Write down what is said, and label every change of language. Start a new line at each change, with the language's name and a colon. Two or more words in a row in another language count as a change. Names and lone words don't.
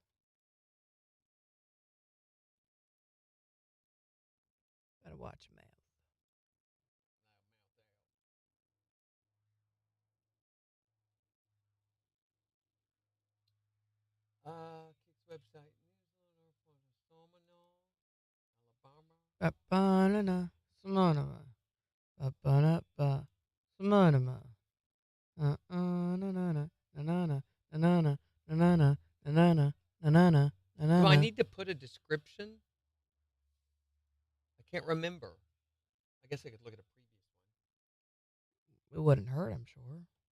English: Gotta watch math. KIX website. Ba-ba-na-na, smanama. Ba-ba-na-ba, smanama. Na-na-na, na-na-na, na-na-na, na-na-na, na-na-na, na-na-na, Do I na-na-na. need to put a description? I can't remember. I guess I could look at a previous one. It wouldn't hurt, I'm sure.